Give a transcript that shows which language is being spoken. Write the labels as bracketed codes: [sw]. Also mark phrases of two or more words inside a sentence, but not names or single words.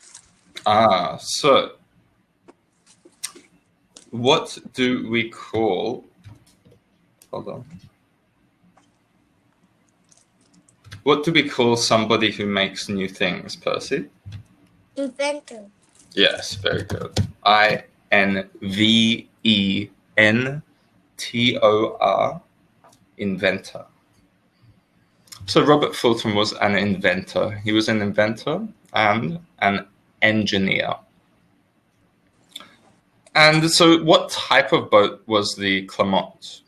[en] So what do we call... Hold on. What do we call somebody who makes new things, Percy? Inventor. Yes, very good. I-N-V-E-N-T-O-R. Inventor. So Robert Fulton was an inventor. He was an inventor and an engineer. And so what type of boat was the Clermont?